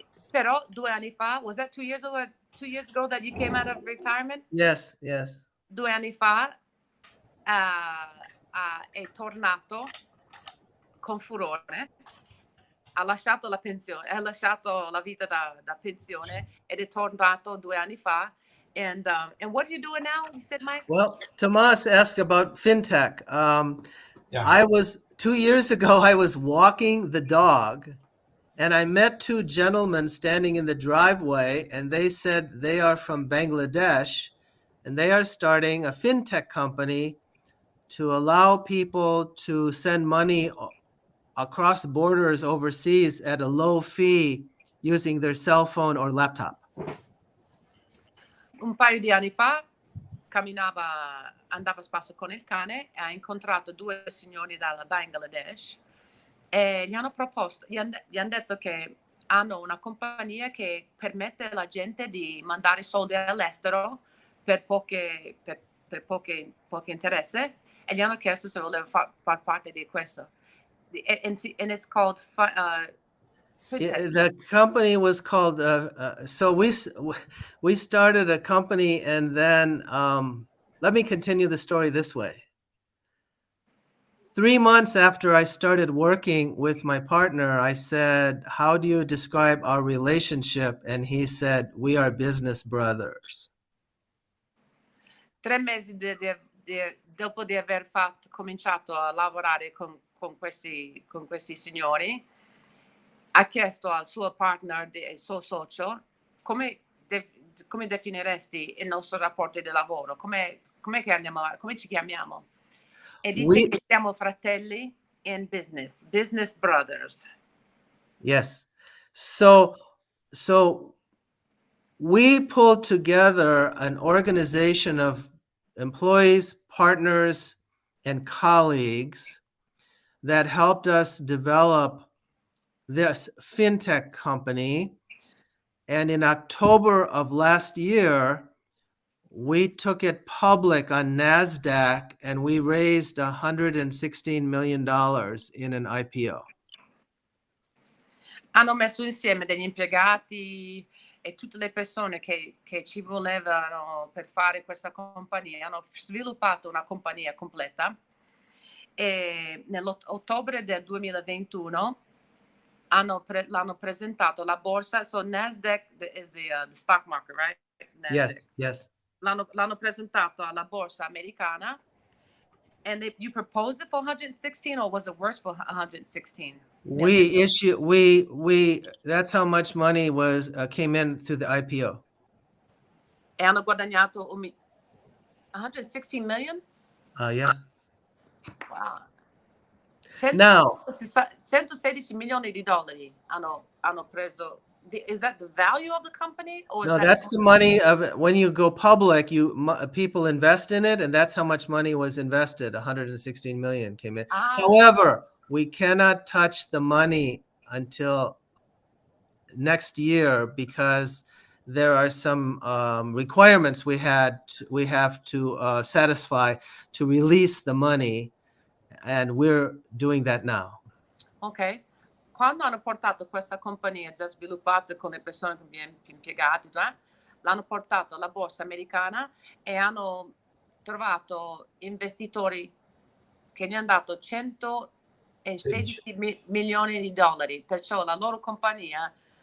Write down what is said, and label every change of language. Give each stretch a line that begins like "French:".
Italian: Però 2 anni fa,
English: was that 2 years ago that you came out of retirement? Yes.
Italian: 2 anni fa è tornato con furore. Ha lasciato la pensione, ha lasciato la vita da pensione ed è tornato 2 anni fa.
English: And what are you doing now? You said, Mike? Well, Tomas asked about fintech. Yeah. 2 years ago, I was walking the dog and I met 2 gentlemen standing in the driveway, and they said they are from Bangladesh and they are starting a fintech company to allow people to send money across borders overseas at a low fee using their cell phone or laptop.
Italian: Un paio di anni fa andava a spasso con il cane e ha incontrato 2 signori dal Bangladesh e gli hanno detto che hanno una compagnia che permette alla gente di mandare soldi all'estero per poche interesse e gli hanno chiesto se voleva far parte di questo.
English: And it's called The company was called so we started a company, and then let me continue the story this way. 3 months after I started working with my partner, I said, "How do you describe our relationship?" And he said, "We are business brothers."
Italian: 3 mesi dopo di aver cominciato a lavorare con questi signori, ha chiesto al suo partner, il suo socio, come definiresti il nostro rapporto di lavoro? come ci chiamiamo? E dice che siamo fratelli in
English: business brothers. Yes. So we pulled together an organization of employees, partners, and colleagues that helped us develop this fintech company. And in October of last year, we took it public on NASDAQ and we raised $116 million in an IPO.
Italian: Hanno messo insieme degli impiegati e tutte le persone che ci volevano per fare questa compagnia. Hanno sviluppato una compagnia completa e nell'ottobre del 2021 l'hanno presentato alla borsa.
English: So NASDAQ is the stock market, right? NASDAQ. Yes.
Italian: L'hanno presentato alla borsa americana.
English: And you proposed it for 116, or was it worse for 116? That's how much money came in through the IPO.
Italian: E hanno guadagnato 116 million?
English: Yeah. Wow. Now,
Italian: 116 milioni di dollari hanno preso.
English: Is that the value of the company? Or no, that's the money of it. When you go public, people invest in it, and that's how much money was invested. 116 million came in. However, we cannot touch the money until next year because there are some requirements we have to satisfy to release the money, and we're doing that now. Ok.
Italian: Quando hanno portato questa compagnia già sviluppata con le persone con gli impiegati, l'hanno portato alla borsa americana e hanno trovato investitori che gli hanno dato 116 milioni di dollari, perciò la loro compagnia